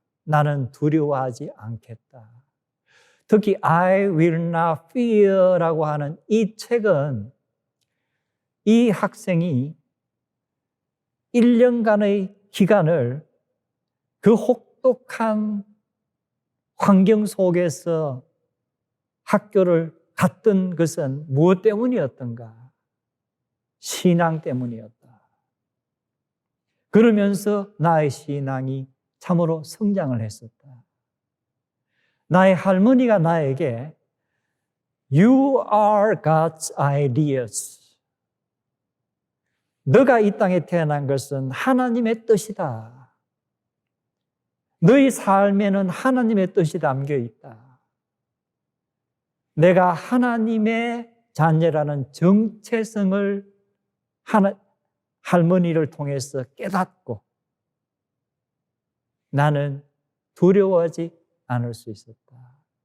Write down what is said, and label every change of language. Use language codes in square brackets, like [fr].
[ko] 나는 두려워하지 않겠다. 특히 I will not fear라고 하는 이 책은 이 학생이 1년간의 기간을 그 혹독한 환경 속에서 학교를 갔던 것은 무엇 때문이었던가? 신앙 때문이었다. 그러면서 나의 신앙이 참으로 성장을 했었다. 나의 할머니가 나에게 [en] You are God's ideas. [ko] 너가 이 땅에 태어난 것은 하나님의 뜻이다. 너의 삶에는 하나님의 뜻이 담겨 있다. 내가 하나님의 자녀라는 정체성을 할머니를 통해서 깨닫고 나는 두려워하지 않을 수 있었다.